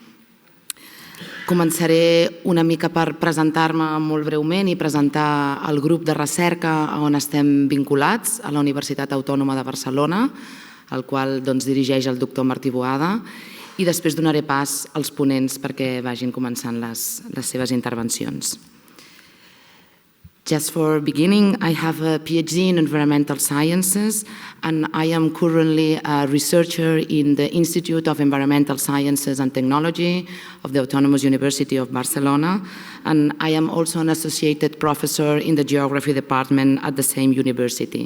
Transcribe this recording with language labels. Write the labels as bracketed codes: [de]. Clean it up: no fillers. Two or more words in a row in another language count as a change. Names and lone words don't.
[ca] Començaré una mica per presentar-me molt breument i presentar el grup de recerca on estem vinculats a la Universitat Autònoma de Barcelona, el qual dirigeix el doctor Martí Boada, i després donaré pas als ponents perquè vagin començant les seves intervencions. [en] Just for beginning, I have a PhD in Environmental Sciences and I am currently a researcher in the Institute of Environmental Sciences and Technology of the Autonomous University of Barcelona, and I am also an associated professor in the Geography Department at the same university.